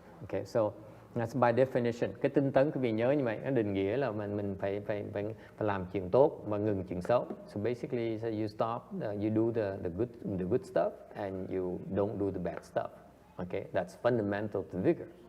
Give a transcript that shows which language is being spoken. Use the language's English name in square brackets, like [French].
[English] Okay, so that's by definition. [Vietnamese] Cái tinh tấn quý vị nhớ như vậy, nó định nghĩa là mình phải làm chuyện tốt và ngừng chuyện xấu. [English] So basically, so you stop, you do the good stuff and you don't do the bad stuff. Okay, that's fundamental to vigor.